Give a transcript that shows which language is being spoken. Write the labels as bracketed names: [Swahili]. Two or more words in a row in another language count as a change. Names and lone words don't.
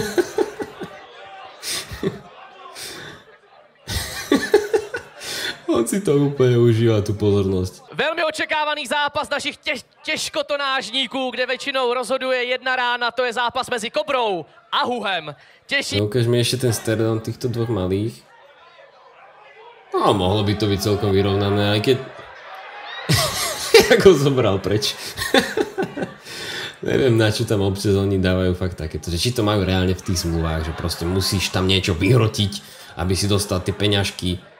[Czech] On si to úplně užívá, tu pozornost. Velmi očekávaný zápas našich těžkotonážníků, kde většinou rozhoduje jedna rána, to je zápas mezi Kobrou a Huhem. [Slovak] No, [Czech] ukáž mi ještě ten [Slovak] stardom týchto dvoch malých. No, mohlo by to být celkom vyrovnané, aj keď... Jak ho zobral preč. Neviem, na čo tam občas oni dávajú fakt takéto, že či to majú reálne v tých zmluvách, že proste musíš tam niečo vyhrotiť, aby si dostal tie peňažky.